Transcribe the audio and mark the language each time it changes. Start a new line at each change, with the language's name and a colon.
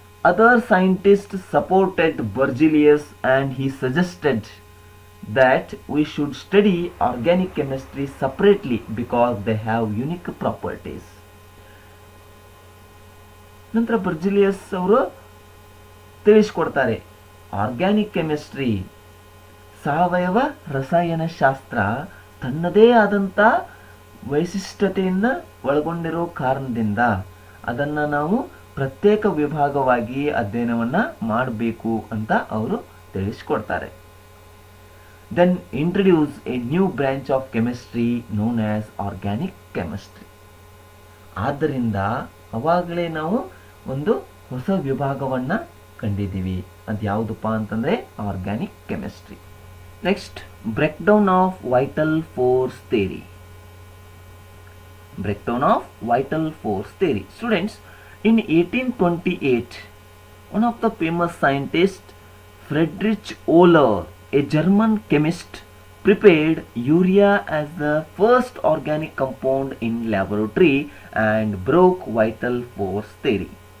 English: Other scientist supported Berzelius and he suggested that we should study organic chemistry separately because they have unique properties.
Kannada: ನಂತರ ಬರ್ಜಿಲಿಯಸ್ ಅವರು ತಿಳಿಸಿಕೊಡ್ತಾರೆ, organic chemistry, ಸಾವಯವ ರಸಾಯನಶಾಸ್ತ್ರ ತನ್ನದೇ ಆದಂಥ ವೈಶಿಷ್ಟ್ಯತೆಯನ್ನು ಒಳಗೊಂಡಿರೋ ಕಾರಣದಿಂದ ಅದನ್ನು ನಾವು ಪ್ರತ್ಯೇಕ ವಿಭಾಗವಾಗಿ ಅಧ್ಯಯನವನ್ನು ಮಾಡಬೇಕು ಅಂತ ಅವರು ತಿಳಿಸಿಕೊಡ್ತಾರೆ.
English: Then introduce a new branch of chemistry known as organic chemistry.
Kannada: ಆದ್ದರಿಂದ ಅವಾಗಲೇ ನಾವು ಒಂದು ಹೊಸ ವಿಭಾಗವನ್ನ ಕಂಡಿದ್ದೀವಿ. ಅದು ಯಾವುದಪ್ಪ ಅಂತಂದ್ರೆ
English: Organic chemistry. Next, breakdown of vital force theory. Breakdown of vital force theory. Students, in 1828, one of the famous scientists, Friedrich Euler, a German chemist, prepared urea as the first organic compound in laboratory and broke vital force theory.